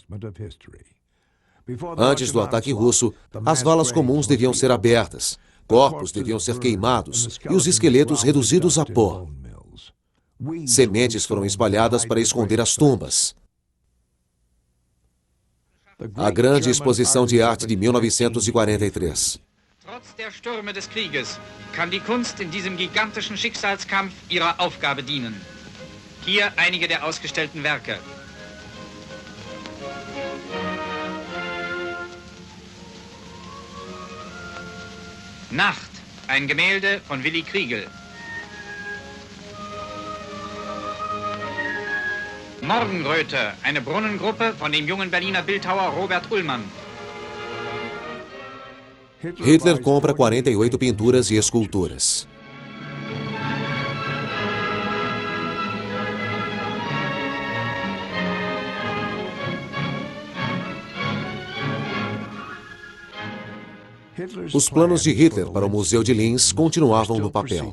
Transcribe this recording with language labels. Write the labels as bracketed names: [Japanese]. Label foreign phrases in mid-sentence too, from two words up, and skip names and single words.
[Portuguese] Antes do ataque russo, as valas comuns deviam ser abertas, corpos deviam ser queimados e os esqueletos reduzidos a pó. Sementes foram espalhadas para esconder as tumbas. A grande exposição de arte de 1943. [German] Trotz der Stürme des Krieges kann die Kunst in diesem gigantischen Schicksalskampf ihrer Aufgabe dienen. Hier einige der ausgestellten Werke. Nacht, ein Gemälde von Willy Kriegel. Morgenröte, eine Brunnengruppe von dem jungen Berliner Bildhauer Robert Ullmann. [Portuguese] Hitler compra 48 pinturas e esculturas. Os planos de Hitler para o Museu de Linz continuavam no papel.